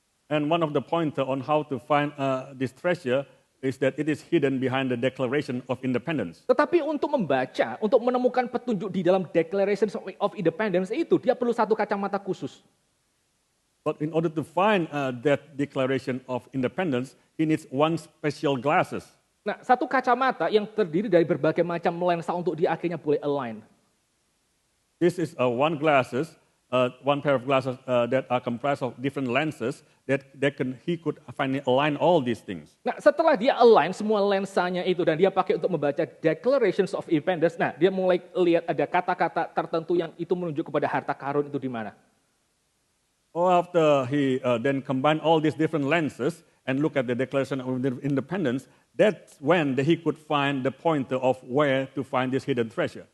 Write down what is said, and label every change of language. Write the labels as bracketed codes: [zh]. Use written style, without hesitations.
[en] And one of the pointer on how to find this treasure is that it is hidden behind the Declaration of Independence. [id] Tetapi untuk membaca, untuk menemukan petunjuk di dalam Declaration of Independence itu, dia perlu satu kacamata khusus. [en] But in order to find that Declaration of Independence, he needs one special glasses. [id] Nah, satu kacamata yang terdiri dari berbagai macam lensa untuk dia akhirnya boleh align. [en] This is one pair of glasses that are comprised of different lenses that he could finally align all these things. [id] Nah, setelah dia align semua lensanya itu dan dia pakai untuk membaca Declarations of Independence, nah dia mulai lihat ada kata-kata tertentu yang itu menunjuk kepada harta karun itu di mana. [en] Oh, after he then combined all these different lenses and look at the Declaration of Independence, that's when he could find the pointer of where to find this hidden treasure.